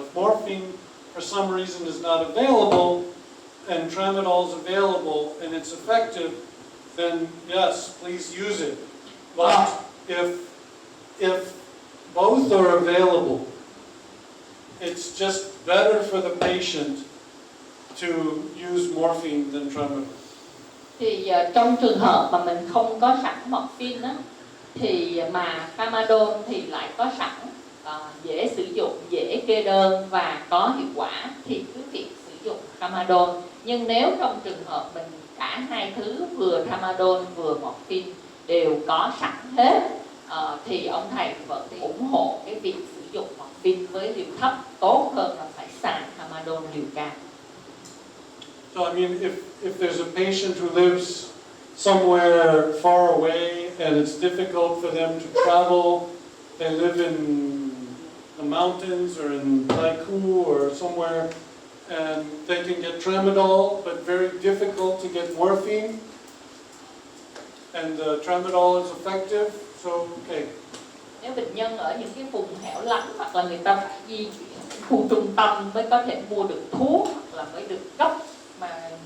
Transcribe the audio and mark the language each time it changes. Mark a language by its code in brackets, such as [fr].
[en] If morphine for some reason is not available and tramadol is available and it's effective, then yes, please use it. But if both are available, it's just better for the patient to use morphine than tramadol. [vi] Thì trong trường hợp mà mình không có sẵn morphine á, thì mà tramadol thì lại có sẵn, dễ sử dụng, dễ kê đơn và có hiệu quả, thì cứ việc sử dụng tramadol. Nhưng nếu trong trường hợp mình cả hai thứ vừa tramadol vừa morphine đều có sẵn hết, thì ông thầy vẫn ủng hộ cái việc sử dụng morphine với liều thấp tốt hơn là phải xài tramadol liều cao. [en] So I mean, if there's a patient who lives somewhere far away and it's difficult for them to travel, they live in the mountains or in Taiku or somewhere, and they can get tramadol, but very difficult to get morphine, and tramadol is effective, so okay. [vi] Nếu bệnh nhân ở những cái vùng hẻo lánh hoặc là người ta phải di chuyển khu trung tâm mới có thể mua được thuốc hoặc là mới được cấp, mà